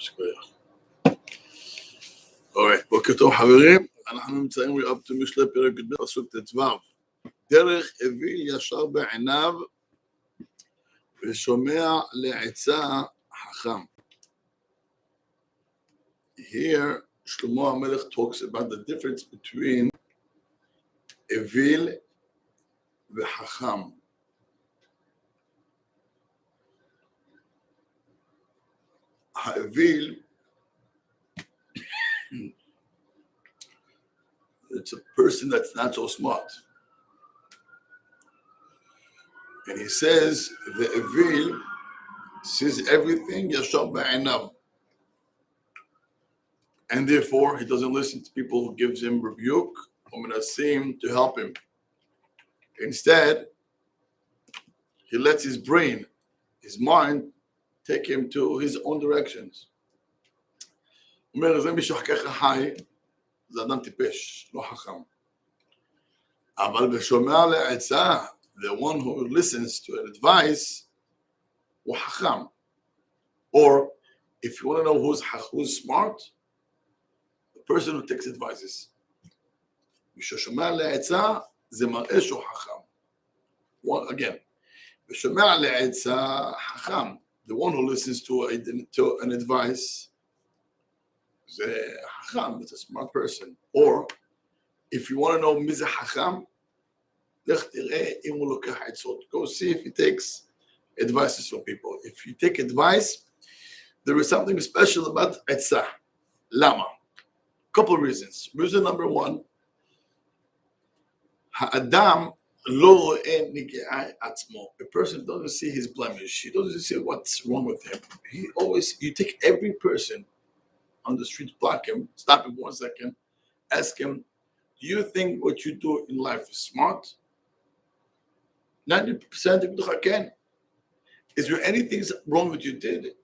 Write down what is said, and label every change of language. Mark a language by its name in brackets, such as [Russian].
[English] Alright, [Hebrew] בוקר טוב חברים, אנחנו נמצאים [English] up to [Hebrew] Mishle פרק ב' פסוק ט"ו. דרך אוויל ישר בעיניו ושומע לעצה חכם. [English] Here, Shlomo HaMelech talks about the difference between Evil וחכם. האוויל, it's a person that's not so smart. And he says, the Evil sees everything [Hebrew] yashar ba'inav. [English] And therefore, he doesn't listen to people who gives him rebuke or menasim to help him. Instead, he lets his brain, his mind, take him to his own directions. [Hebrew] אומר, זה מישהו ככה חי, זה אדם טיפש, לא חכם. אבל בשומע לעצה, [English] the one who listens to an advice, [Hebrew] הוא חכם. [English] Or, if you want to know who's smart, the person who takes advices. [Hebrew] בשומע לעצה, זה מראה שהוא חכם. [English] Well, again, [Hebrew] בשומע לעצה חכם, [English] the one who listens to an advice, [Hebrew] זה חכם, [English] it's a smart person. Or, if you want to know [Hebrew] מי זה חכם, לך תראה אם הוא לוקח עצות. [English] Go see if he takes advices from people. If you take advice, there is something special about עצה. [Hebrew] למה? [English] Couple reasons. Reason number one, [Hebrew] האדם לא רואה נגעי עצמו. [English] A person doesn't see his blemish. He doesn't see what's wrong with him. You take every person on the street, block him, stop him 1 second, ask him, do you think what you do in life is smart? 90% of the can. Is there anything wrong with you did?